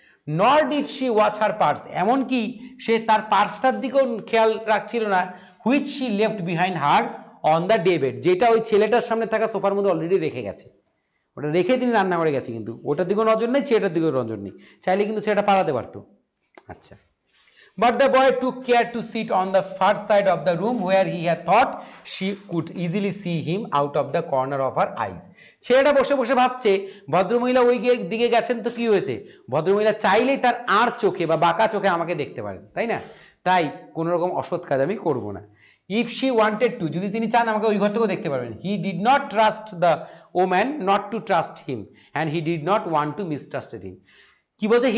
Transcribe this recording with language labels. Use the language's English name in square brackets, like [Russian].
[English] nor did she watch her purse, [Bangla] এমনকি সে তার পার্সটার দিকেও খেয়াল রাখছিল না, [English] which she left behind her on the day bed, [Bangla] যেটা ওই ছেলেটার সামনে থাকা সোফার মধ্যে অলরেডি রেখে গেছে, ওটা রেখে তিনি রান্নাঘরে গেছে, কিন্তু ওটার দিকেও নজর নেই, ছেলেটার দিকেও নজর নেই, চাইলে কিন্তু ছেলেটা পালাতে পারতো। [English] আচ্ছা, but the boy took care to sit on the far side of the room where he had thought she could easily see him out of the corner of her eyes. [Bangla] ছেলেটা বসে বসে ভাবছে ভদ্রমহিলা ওই দিকে গেছেন তো কি হয়েছে, ভদ্রমহিলা চাইলেই তার আর চোখে বা বাঁকা চোখে আমাকে দেখতে পারেন, তাই না? তাই কোনো রকম অসৎ কাজ আমি করবো না। [English] if she wanted to, [Bangla] যদি তিনি চান আমাকে ওই ঘর থেকেও দেখতে পারবেন। [English] He did not trust the woman not to trust him and he did not want to mistrusted him. [Bangla] কি বলছে?